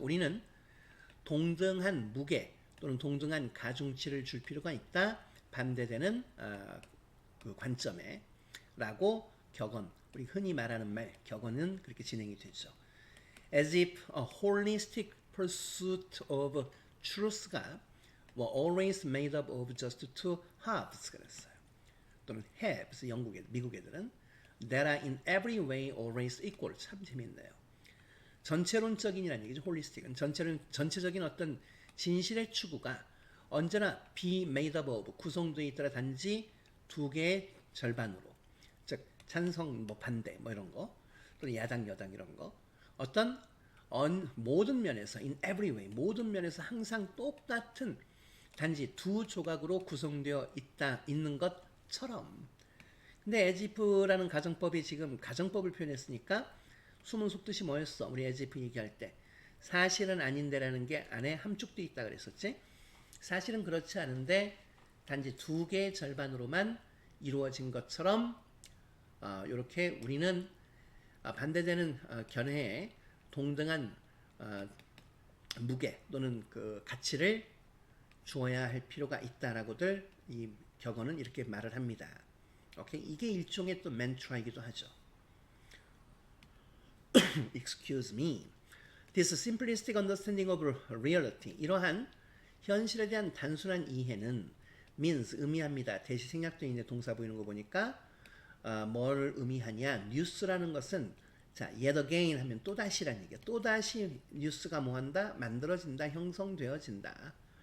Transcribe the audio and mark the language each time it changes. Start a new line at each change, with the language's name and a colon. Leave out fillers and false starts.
Korean: 우리는 동등한 무게 또는 동등한 가중치를 줄 필요가 있다. 반대되는 그 관점에 라고 격언, 우리 흔히 말하는 말 격언은 그렇게 진행이 되죠.
English: As if a holistic pursuit of truth가 were always made up of just two halves
Korean: 그랬어요. 또는
English: halves,
Korean: 미국 애들은
English: that are in every way always equal.
Korean: 참 재밌네요. 전체론적인이라는 얘기죠. 홀리스틱은 전체적인 어떤 진실의 추구가 언제나
English: be made up of
Korean: 구성되어 있더라 단지 두 개의 절반으로. 즉 찬성 뭐 반대 뭐 이런 거 또는 야당 여당 이런 거 어떤 모든 면에서
English: in every way
Korean: 모든 면에서 항상 똑같은 단지 두 조각으로 구성되어 있는 것처럼. 근데 에지프라는 가정법이 지금 가정법을 표현했으니까 숨은 속뜻이 뭐였어? 우리 에지프 얘기할 때 사실은 아닌데라는 게 안에 함축되어 있다 그랬었지. 사실은 그렇지 않은데 단지 두 개의 절반으로만 이루어진 것처럼 이렇게 우리는 반대되는 견해에 동등한 무게 또는 그 가치를 주어야 할 필요가 있다라고들 이 격언은 이렇게 말을 합니다. 오케이? 이게 일종의 또 멘트라이기도 하죠.
English: excuse me. This simplistic understanding of reality.
Korean: 이러한 현실에 대한 단순한 이해는 means 의미합니다. 대시 생략되어 있는 동사 보이는 거 보니까 뭘 의미하냐? 뉴스라는 것은 자,
English: yet again
Korean: 하면 또다시라는 얘기야. 또다시 뉴스가 뭐한다? 만들어진다, 형성되어진다.